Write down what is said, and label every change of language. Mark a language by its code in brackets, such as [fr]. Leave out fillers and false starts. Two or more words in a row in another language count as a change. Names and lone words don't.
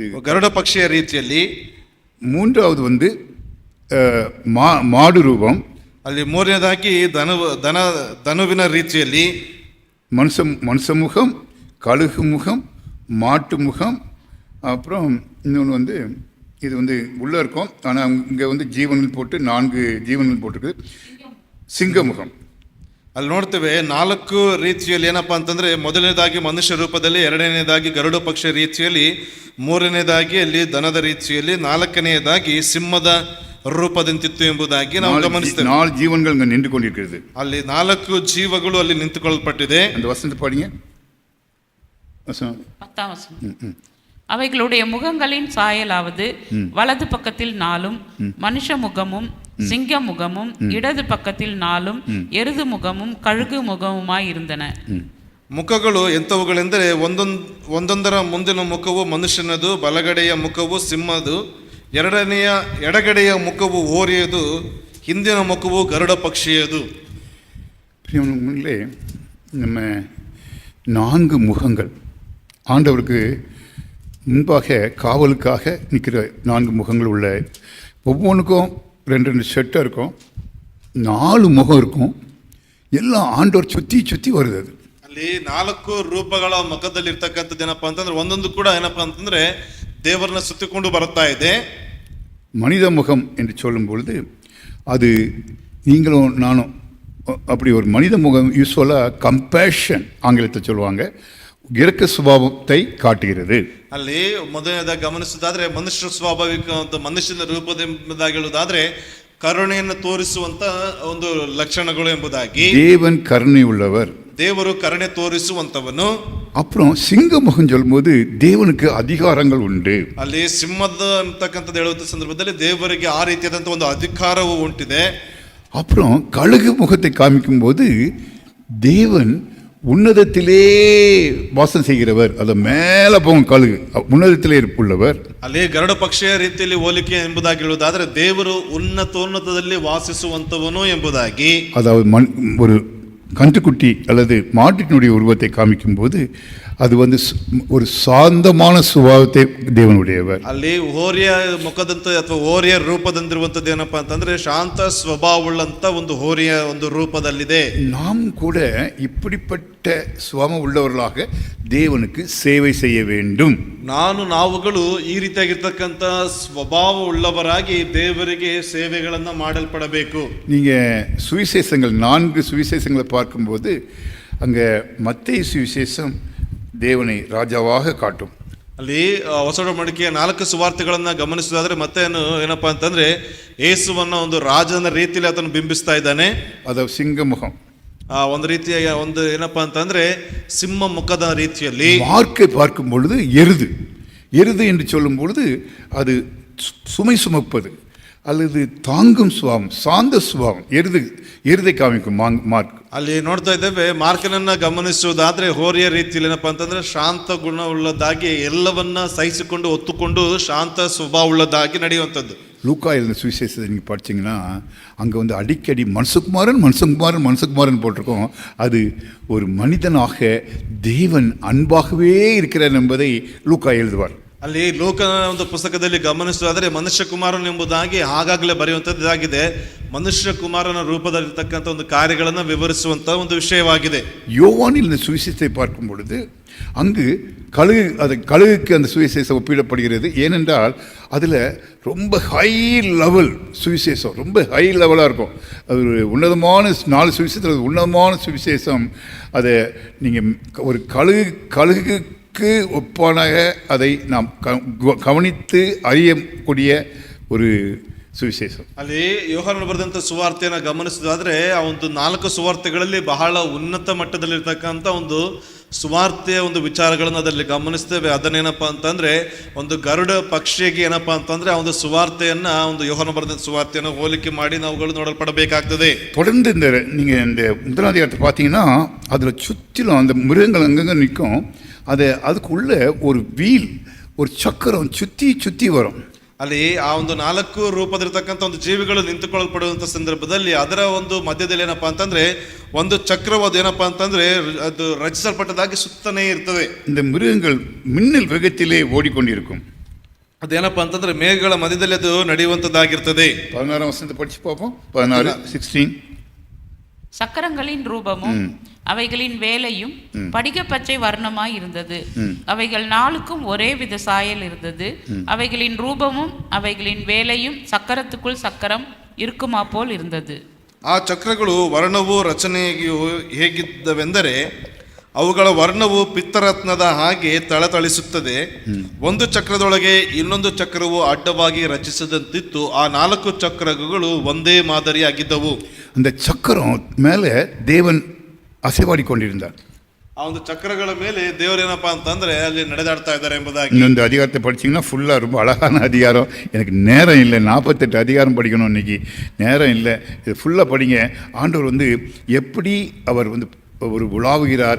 [kn] ಗರುಡ ಪಕ್ಷಿಯ ರೀತಿಯಲ್ಲಿ. [ta] மூன்றாவது மாடு ரூபம், [kn] ಅಲ್ಲಿ ಮೂರನೇದಾಗಿ ಧನುವಿನ ರೀತಿಯಲ್ಲಿ [ta] மனுஷ முகம், கழுகு முகம், மாட்டு முகம். அப்புறம் இன்னொன்று இது உள்ளே இருக்கும், ஆனால் இங்கே ஜீவன்கள் போட்டு 4 ஜீவன்கள் போட்டிருக்கு. சிங்க முகம். [kn] ಅಲ್ಲಿ ನೋಡ್ತೇವೆ 4 ರೀತಿಯಲ್ಲಿ ಏನಪ್ಪಾ ಅಂತಂದ್ರೆ ಮೊದಲನೇದಾಗಿ ಮನುಷ್ಯ ರೂಪದಲ್ಲಿ, ಎರಡನೇದಾಗಿ ಗರುಡ ಪಕ್ಷಿ ರೀತಿಯಲ್ಲಿ, ಮೂರನೇದಾಗಿ ಅಲ್ಲಿ ದನದ ರೀತಿಯಲ್ಲಿ, 4ನೇದಾಗಿ ಸಿಂಹದ ರೂಪದಂತಿತ್ತು ಎಂಬುದಾಗಿ ನಾವು ಗಮನಿಸ್ತೇವೆ. [ta] 4 ஜீவன்கள் இங்கே நின்று கொண்டிருக்கிறது. [kn] ಅಲ್ಲಿ 4 ಜೀವಗಳು ಅಲ್ಲಿ ನಿಂತುಕೊಳ್ಳಲ್ಪಟ್ಟಿದೆ. [ta] அந்த வசனத்தை பாருங்க. 10ஆம் வசனம். அவைகளுடைய முகங்களின் சாயலாவது வலது பக்கத்தில் 4, மனுஷ முகமும் சிங்க முகமும், இடது பக்கத்தில் 4 எருது முகமும் கழுகு முகமுமாய் இருந்தன. [kn] ಮುಖಗಳು ಎಂಥವುಗಳೆಂದರೆ ಒಂದೊಂದರ ಮುಂದಿನ ಮುಖವು ಮನುಷ್ಯನದು, ಬಲಗಡೆಯ ಮುಖವು ಸಿಂಹದು, ಎಡಗಡೆಯ ಮುಖವು ಓರಿಯದು, ಹಿಂದಿನ ಮುಖವು ಗರುಡ ಪಕ್ಷಿಯದು. [ta] பிரியமானவர்களே, நம்ம 4 முகங்கள் ஆண்டவருக்கு முன்பாக காவலுக்காக நிற்கிற 4 முகங்கள் உள்ள, ஒவ்வொன்றுக்கும் 2 செட்டாக இருக்கும், 4 முகம் இருக்கும். எல்லாம் ஆண்டவர் சுற்றி வருது. அது [kn] ಅಲ್ಲಿ 4 ರೂಪಗಳ ಮುಖದಲ್ಲಿ ಇರ್ತಕ್ಕಂಥದ್ದು ಏನಪ್ಪಾ ಅಂತಂದ್ರೆ ಒಂದೊಂದು ಕೂಡ ಏನಪ್ಪಾ ಅಂತಂದ್ರೆ ದೇವರನ್ನ ಸುತ್ತಿಕೊಂಡು ಬರುತ್ತಾ ಇದೆ. [ta] மனித முகம் என்று சொல்லும் பொழுது அது நீங்களும் நானும் அப்படி ஒரு மனித முகம் [en] usually compassion [ta] ஆங்கிலத்தை சொல்லுவாங்க, இரக்க சுபாவத்தை காட்டுகிறது. [kn] ಅಲ್ಲಿ ಮೊದಲನೇದಾಗಿ ಗಮನಿಸೋದಾದ್ರೆ ಮನುಷ್ಯ ಸ್ವಾಭಾವಿಕ ಮನುಷ್ಯನ ರೂಪದೆಂಬುದಾಗಿ ಹೇಳುವುದಾದ್ರೆ ಕರುಣೆಯನ್ನು ತೋರಿಸುವಂತ ಒಂದು ಲಕ್ಷಣಗಳು ಎಂಬುದಾಗಿ. [ta] தேவன் கருணை உள்ளவர், [kn] ದೇವರು ಕರುಣೆ ತೋರಿಸುವಂತವನು. [ta] அப்புறம் சிங்க முகம் சொல்லும்போது தேவனுக்கு அதிகாரங்கள் உண்டு. [kn] ಅಲ್ಲಿ ಸಿಂಹದ ಅಂತಕ್ಕಂಥದ್ದು ಹೇಳುವಂತ ಸಂದರ್ಭದಲ್ಲಿ ದೇವರಿಗೆ ಆ ರೀತಿಯಾದಂತಹ ಒಂದು ಅಧಿಕಾರವು ಉಂಟಿದೆ. [ta] அப்புறம் கழுகு முகத்தை காமிக்கும் போது தேவன் உன்னதத்திலே வாசம் செய்கிறவர், அது மேலே போகும் கழுகு உன்னதத்திலே உள்ளவர். [kn] ಅಲ್ಲಿ ಗರುಡ ಪಕ್ಷಿಯ ರೀತಿಯಲ್ಲಿ ಹೋಲಿಕೆ ಎಂಬುದಾಗಿ ಹೇಳುವುದಾದ್ರೆ ದೇವರು ಉನ್ನತೋನ್ನತದಲ್ಲಿ ವಾಸಿಸುವಂತವನು ಎಂಬುದಾಗಿ. [ta] அதாவது ஒரு கன்றுக்குட்டி அல்லது மாட்டினுடைய உருவத்தை காமிக்கும் போது அது ஒரு சாந்தமான சுபாவத்தை தேவனுடையவர். [kn] ಅಲ್ಲಿ ಹೋರಿಯ ಮುಖದಂತ ಅಥವಾ ಹೋರಿಯ ರೂಪದಂತಿರುವಂತದ್ದು ಏನಪ್ಪಾ ಅಂತಂದ್ರೆ ಶಾಂತ ಸ್ವಭಾವವುಳ್ಳಂತ ಒಂದು ಹೋರಿಯ ಒಂದು ರೂಪದಲ್ಲಿದೆ. [ta] நாம் கூட இப்படிப்பட்ட சுபாவம் உள்ளவர்களாக தேவனுக்கு சேவை செய்ய வேண்டும். [kn] ನಾವುಗಳು ಈ ರೀತಿಯಾಗಿರ್ತಕ್ಕಂಥ ಸ್ವಭಾವ ಉಳ್ಳವರಾಗಿ ದೇವರಿಗೆ ಸೇವೆಗಳನ್ನ ಮಾಡಲ್ಪಡಬೇಕು. [ta] நீங்க சுவிசேஷங்கள் 4 சுவிசேஷங்களை பார்க்கும்போது அங்கே மத்தேயு சுவிசேஷம் தேவனை ராஜாவாக காட்டும். [kn] ಅಲ್ಲಿ ಹೊಸ ಒಡಂಬಡಿಕೆಯ 4 ಸುವಾರ್ತೆಗಳನ್ನ ಗಮನಿಸೋದಾದ್ರೆ ಮತ್ತೆ ಏನಪ್ಪಾ ಅಂತಂದ್ರೆ ಯೇಸುವನ್ನ ಒಂದು ರಾಜನ ರೀತಿಯಲ್ಲಿ ಆತನು ಬಿಂಬಿಸ್ತಾ ಇದ್ದಾನೆ. [ta] அது சிங்கமுகம், [kn] ಒಂದು ರೀತಿಯ ಒಂದು ಏನಪ್ಪಾ ಅಂತಂದ್ರೆ ಸಿಂಹ ಮುಖದ ರೀತಿಯಲ್ಲಿ. [ta] மார்க்கை பார்க்கும் பொழுது எருது என்று சொல்லும் பொழுது அது சுமை சுமப்பது அல்லது தாங்கும் சுபாவம், சாந்த சுபாவம், எருதை காமிக்கும் மார்க். [kn] ಅಲ್ಲಿ ನೋಡ್ತಾ ಇದ್ದೇವೆ ಮಾರ್ಕನನ್ನ ಗಮನಿಸುವುದಾದ್ರೆ ಹೋರಿಯ ರೀತಿಯಲ್ಲಿ ಏನಪ್ಪಾ ಅಂತಂದ್ರೆ ಶಾಂತ ಗುಣ ಉಳ್ಳದಾಗಿ ಎಲ್ಲವನ್ನ ಸಹಿಸಿಕೊಂಡು ಒತ್ತುಕೊಂಡು ಶಾಂತ ಸ್ವಭಾವ ಉಳ್ಳದಾಗಿ ನಡೆಯುವಂಥದ್ದು. [ta] லூக்கா எழுதின சுவிசேஷத்தை நீங்கள் படிச்சிங்கன்னா அங்கே அடிக்கடி மனுஷகுமாரன் போட்டிருக்கோம். அது ஒரு மனிதனாக தேவன் அன்பாகவே இருக்கிறார் என்பதை லூக்கா எழுதுவார். [kn] ಅಲ್ಲಿ ಲೋಕನ ಒಂದು ಪುಸ್ತಕದಲ್ಲಿ ಗಮನಿಸುವುದಾದರೆ ಮನುಷ್ಯ ಕುಮಾರನ್ ಎಂಬುದಾಗಿ ಆಗಾಗಲೇ ಬರೆಯುವಂಥದ್ದು ಇದಾಗಿದೆ. ಮನುಷ್ಯ ಕುಮಾರನ ರೂಪದಲ್ಲಿರ್ತಕ್ಕಂಥ ಒಂದು ಕಾರ್ಯಗಳನ್ನು ವಿವರಿಸುವಂತ ಒಂದು ವಿಷಯವಾಗಿದೆ. [ta] யோவானில் இந்த சுவிசேஷத்தை பார்க்கும் பொழுது அங்கு கழுகுக்கு அந்த சுவிசேஷம் ஒப்பிடப்படுகிறது. ஏனென்றால் அதில் ரொம்ப [en] high level [ta] சுவிசேஷம், ரொம்ப [en] high level [ta] இருக்கும். அது ஒரு உன்னதமான 4 சுவிசேஷத்தில் உன்னதமான சுவிசேஷம். அதை நீங்கள் ஒரு கழுகுக்கு ஒப்பானாக அதை நாம் கவனித்து அறியக்கூடிய ஒரு ಸುವಿಶೇಷ. [kn] ಅಲ್ಲಿ ಯೋಹಾನನು ಬರೆದಂತ ಸುವಾರ್ತೆಯನ್ನು ಗಮನಿಸೋದಾದ್ರೆ ಆ ಒಂದು 4 ಸುವಾರ್ತೆಗಳಲ್ಲಿ ಬಹಳ ಉನ್ನತ ಮಟ್ಟದಲ್ಲಿರ್ತಕ್ಕಂಥ ಒಂದು ಸುವಾರ್ತೆಯ ಒಂದು ವಿಚಾರಗಳನ್ನು ಅದರಲ್ಲಿ ಗಮನಿಸ್ತೇವೆ. ಅದನ್ನೇನಪ್ಪ ಅಂತಂದ್ರೆ ಒಂದು ಗರುಡ ಪಕ್ಷಿಗೆ ಏನಪ್ಪಾ ಅಂತಂದ್ರೆ ಆ ಒಂದು ಸುವಾರ್ತೆಯನ್ನ ಒಂದು ಯೋಹಾನ ಬರೆದ ಸುವಾರ್ತೆಯನ್ನು ಹೋಲಿಕೆ ಮಾಡಿ ನಾವುಗಳು ನೋಡಲ್ಪಡಬೇಕಾಗ್ತದೆ. [ta] தொடர்ந்து நீங்க இந்த முதலாம் அதிகாரத்தை பார்த்தீங்கன்னா அதுல சுற்றிலும் அந்த மிருகங்கள் அங்கங்க நிற்கும். அதுக்குள்ள ஒரு வீல், ஒரு சக்கரம் சுத்தி வரும். [kn] ಅಲ್ಲಿ ಆ ಒಂದು 4 ರೂಪದಿರ್ತಕ್ಕಂಥ ಒಂದು ಜೀವಿಗಳು ನಿಂತುಕೊಳ್ಳಲ್ಪಡುವಂತ ಸಂದರ್ಭದಲ್ಲಿ ಅದರ ಒಂದು ಮಧ್ಯದಲ್ಲಿ ಏನಪ್ಪಾ ಅಂತಂದ್ರೆ ಒಂದು ಚಕ್ರವಾದ ಏನಪ್ಪಾ ಅಂತಂದ್ರೆ ಅದು ರಚಿಸಲ್ಪಟ್ಟದಾಗಿ ಸುತ್ತನೇ ಇರ್ತದೆ. [ta] இந்த மிருகங்கள் மின்னல் வேகத்திலே ஓடிக்கொண்டிருக்கும். [kn] ಅದೇನಪ್ಪಾ ಅಂತಂದ್ರೆ ಮೇಘಗಳ ಮಧ್ಯದಲ್ಲಿ ಅದು ನಡೆಯುವಂತದ್ದಾಗಿರ್ತದೆ. [ta] 16 வசனத்தை படிச்சு பார்ப்போம். 16:16. சக்கரங்களின் ரூபமும் அவைகளின் வேலையும் படிக பச்சை வர்ணமாய் இருந்தது. அவைகள் 4க்கும் ஒரே வித சாயல் இருந்தது. அவைகளின் ரூபமும் அவைகளின் வேலையும் சக்கரத்துக்குள் சக்கரம் இருக்குமா போல் இருந்தது. [kn] ಆ ಚಕ್ರಗಳು ವರ್ಣವು ರಚನೆಯು ಹೇಗಿದ್ದವೆಂದರೆ ಅವುಗಳ ವರ್ಣವು ಪಿತ್ತರತ್ನದ ಹಾಗೆ ತಳತಳಿಸುತ್ತದೆ. ಒಂದು ಚಕ್ರದೊಳಗೆ ಇನ್ನೊಂದು ಚಕ್ರವು ಅಡ್ಡವಾಗಿ ರಚಿಸದಂತಿತ್ತು. ಆ 4 ಚಕ್ರಗಳು ಒಂದೇ ಮಾದರಿಯಾಗಿದ್ದವು. [ta] அந்த சக்கரம் மேலே தேவன் அசைவாடிக்கொண்டிருந்தார். [kn] ಆ ಒಂದು ಚಕ್ರಗಳ ಮೇಲೆ ದೇವರೇನಪ್ಪಾ ಅಂತಂದ್ರೆ ಅಲ್ಲಿ ನಡೆದಾಡ್ತಾ ಇದ್ದಾರೆ ಎಂಬುದಾಗಿ. [ta] இந்த அதிகாரத்தை படிச்சீங்கன்னா ஃபுல்லாக ரொம்ப அழகான அதிகாரம். எனக்கு நேரம் இல்லை, 48 அதிகாரம் படிக்கணும் இன்னைக்கு, நேரம் இல்லை. இது ஃபுல்லாக படிங்க. ஆண்டவர் எப்படி அவர் ஒரு உலாவுகிறார்.